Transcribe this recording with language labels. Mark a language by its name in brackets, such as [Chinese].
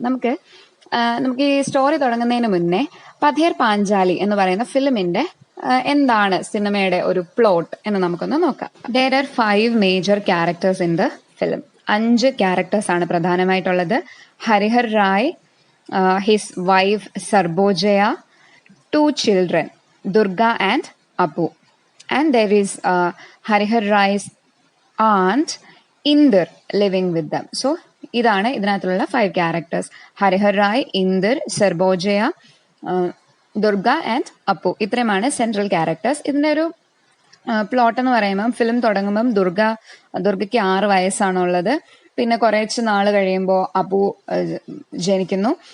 [Malayalam] നമുക്ക് ഈ സ്റ്റോറി തുടങ്ങുന്നതിന് മുന്നേ പഥേർ പാഞ്ചാലി എന്ന് പറയുന്ന ഫിലിമിന്റെ എന്താണ് സിനിമയുടെ ഒരു പ്ലോട്ട് എന്ന് നമുക്കൊന്ന് നോക്കാം. [English] There are 5 major characters in the film. [Malayalam] 5 characters ആണ് പ്രധാനമായിട്ടുള്ളത്. [English] Harihar Rai, his wife Sarbojaya, 2 children, Durga and Apu. And there is Harihar Rai's aunt, Indur, living with them. [Malayalam] So, ഇതാണ് ഇതിനകത്തുള്ള 5 ക്യാരക്ടേഴ്സ്. ഹരിഹർ റായ്, ഇന്ദർ, സർബോജയ, ദുർഗ ആൻഡ് അപ്പു. ഇത്രയുമാണ് സെൻട്രൽ ക്യാരക്ടേഴ്സ്. ഇതിന്റെ ഒരു പ്ലോട്ട് എന്ന് പറയുമ്പം ഫിലിം തുടങ്ങുമ്പം ദുർഗയ്ക്ക് 6 വയസ്സാണുള്ളത്. പിന്നെ കുറച്ച് നാൾ കഴിയുമ്പോൾ അപ്പു ജനിക്കുന്നു.